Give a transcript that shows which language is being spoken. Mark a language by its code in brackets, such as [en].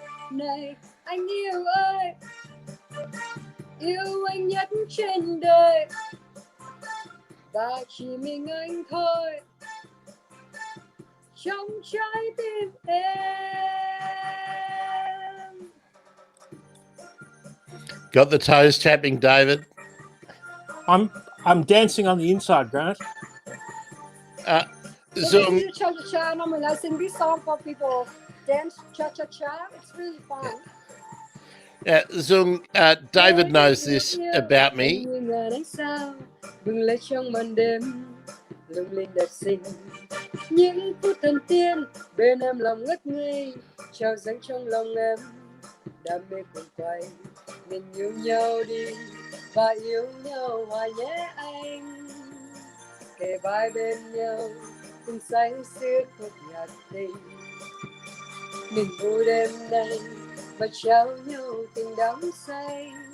[vi] Này anh yêu ơi, yêu anh nhất trên đời, và chỉ mình anh thôi trong trái tim em. [en] Got the toes tapping, David? I'm dancing on the inside, Grant. Zoom. Cha-cha-cha. Normally I sing this song for people dance cha-cha-cha. It's really fun. Zung, David knows this about me. [vi] Như ngàn ánh sao bừng lên trong màn đêm lung linh đẹp xinh, những phút thần tiên bên em lòng ngất ngây trao dâng trong lòng em đam mê cuồng quay, mình yêu nhau đi và yêu nhau hoài nhé anh, kề vai bên nhau cùng say sưa khúc nhạc tình, mình vui đêm nay và trao nhau tình đắm say.